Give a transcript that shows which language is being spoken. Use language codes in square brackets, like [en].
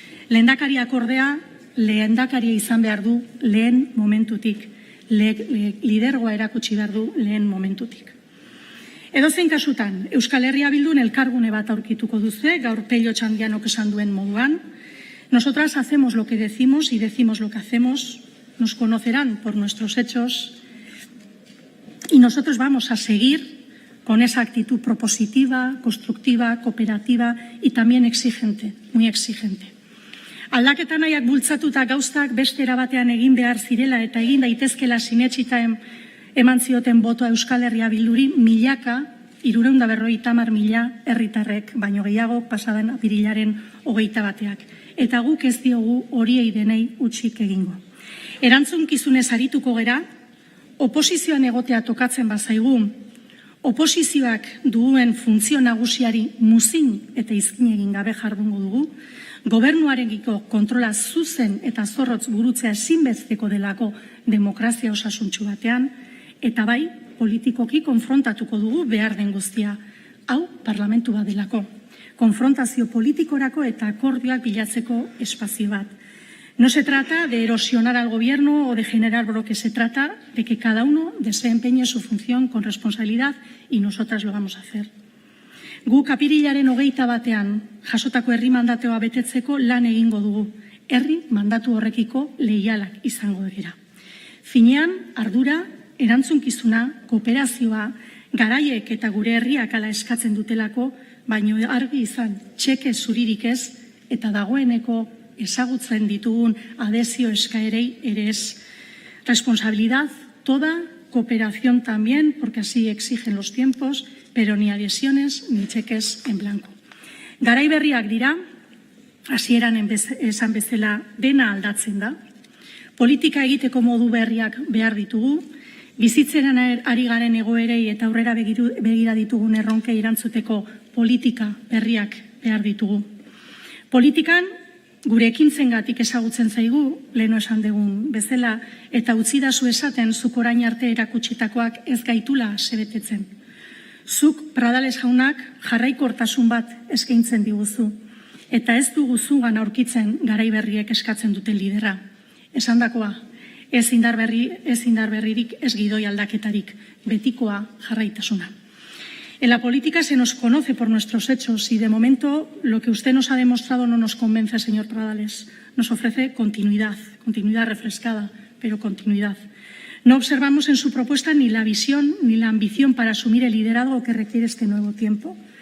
[eu] Lehendakariak ordea, lehendakaria izan behar du lehen momentutik. Lidergoa erakutsi behar du lehen momentutik. Edozein kasutan, Euskal Herria Bildun elkargune bat aurkituko duzue, gaur Pello Otxandianok esan duen moduan. [es] Nosotras hacemos lo que decimos y decimos lo que hacemos. Nos conocerán por nuestros hechos. Y nosotros vamos a seguir con esa actitud propositiva, constructiva, cooperativa y también exigente, muy exigente. [eu] Aldaketa nahiak bultzatuta gauzak beste erabatean egin behar zirela eta egin daitezkela sinetsita eman zioten botoa Euskal Herria Bilduri milaka, 350.000 herritarrek, baino gehiago pasadan apirilaren 21. Eta guk ez diogu horiei denei utzik egingo. Erantzunkizunez arituko gera, oposizioan egotea tokatzen bazaigu, oposizioak duen funtzio nagusiari muzin eta izkin egin gabe jardungo dugu, gobernuarekiko kontrola zuzen eta zorrotz burutzea ezinbesteko delako demokrazia osasuntsu batean, eta bai, politikoki konfrontatuko dugu behar den guztia. Hau, parlamentu bat delako. Konfrontazio politikorako eta akordioak bilatzeko espazio bat. [es] No se trata de erosionar al gobierno o de generar bloques, se trata de que cada uno desempeñe su función con responsabilidad y nosotras lo vamos a hacer. [eu] Guk apirilaren 21 jasotako herri mandatoa betetzeko lan egingo dugu. Herri mandatu horrekiko leialak izango dira. Finean, ardura, erantzunkizuna, kooperazioa, garaiek eta gure herriak ala eskatzen dutelako, baino argi izan, txeke zuririk ez, eta dagoeneko ezagutzen ditugun adhesio eskaerei ere ez. [es] Responsabilidad toda, cooperación también, porque así exigen los tiempos, pero ni adhesiones ni cheques en blanco. [eu] Garai berriak dira, hasieran esan bezala dena aldatzen da. Politika egiteko modu berriak behar ditugu, bizitzaren ari garen egoerei eta aurrera begira ditugun erronkei erantzuteko politika berriak behar ditugu. Politikan gure ekintzengatik ezagutzen zaigu, leheno esan dugun bezala, eta utzidazu esaten zuk orain arte erakutsitakoak ez gaitula sebetetzen. Zuk, Pradales jaunak, jarraikortasun bat eskaintzen diguzu, eta ez dugu zugan aurkitzen garai berriek eskatzen duten lidera. Esandakoa, ez indar berririk, ez gidoi aldaketarik, betikoa jarraitasuna. [es] En la política se nos conoce por nuestros hechos y de momento lo que usted nos ha demostrado no nos convence, señor Pradales. Nos ofrece continuidad refrescada, pero continuidad. No observamos en su propuesta ni la visión ni la ambición para asumir el liderazgo que requiere este nuevo tiempo.